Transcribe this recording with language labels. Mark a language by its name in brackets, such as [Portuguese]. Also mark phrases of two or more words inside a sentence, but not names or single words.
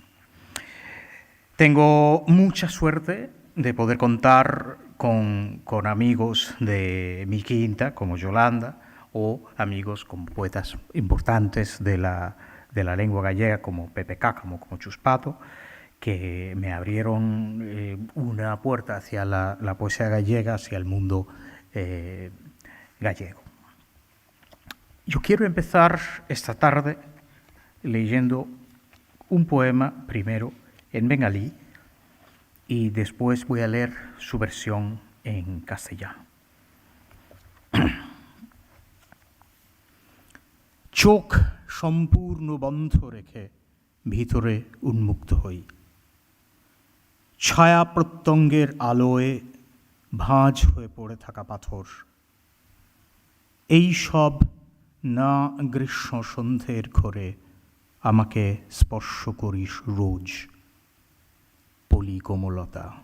[Spanish] Tengo mucha suerte de poder contar con amigos de mi quinta, como Yolanda, o amigos como poetas importantes de la lengua gallega, como Pepe Cácamo, como Chuspato, que me abrieron una puerta hacia la poesía gallega, hacia el mundo gallego. Yo quiero empezar esta tarde leyendo un poema, primero en bengalí, y después voy a leer su versión en castellano. [Bangla] চোখ সম্পূর্ণ বন্ধ রেখে ভিতরে উন্মুক্ত হই, ছায়া প্রত্যঙ্গের আলোয় ভাঁজ হয়ে পড়ে থাকা পাথর, এই সব না গ্রীষ্ম সন্ধ্যের ঘরে আমাকে স্পর্শ করিস রোজ, পলি কোমলতা।